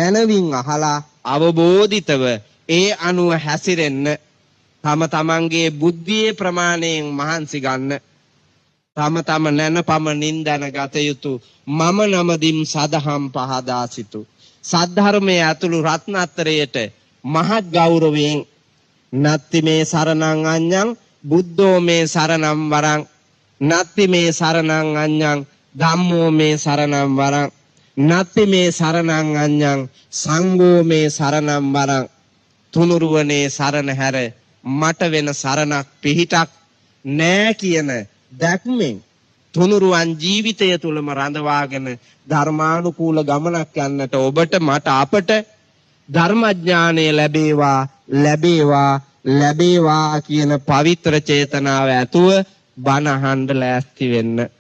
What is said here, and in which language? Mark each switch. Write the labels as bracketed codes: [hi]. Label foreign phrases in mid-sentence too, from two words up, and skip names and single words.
[si] මනවින් අහලා අවබෝධිතව ඒ අනුව හැසිරෙන්න තම තමන්ගේ බුද්ධියේ ප්‍රමාණයෙන් මහන්සි ගන්න තම නැනපමණින් දැනගත යුතු මම නමදින් සදහම් පහදා සිටු සද්ධර්මයේ ඇතුළු රත්නත්‍රයට මහත් ගෞරවයෙන් [pi] නත්ති මේ සරණං අඤ්ඤං බුද්ධෝ මේ සරණං වරං නත්ති මේ සරණං අඤ්ඤං ධම්මෝ මේ සරණං වරං නත්ති මේ සරණං අඤ්ඤං සංඝෝ මේ සරණං වරං [si] තුනුරුවනේ සරණ හැර මට වෙන සරණක් පිහිටක් නෑ කියන දැක්මෙන් තුනුරුවන් ජීවිතය තුළම රඳවාගෙන ධර්මානුකූල ගමනක් යන්නට ඔබට මට අපට ධර්මඥානය ලැබේවා ලැබේවා ලැබේවා කියන පවිත්‍ර චේතනාව ඇතුව බණ අහන්න ලෑස්ති වෙන්න.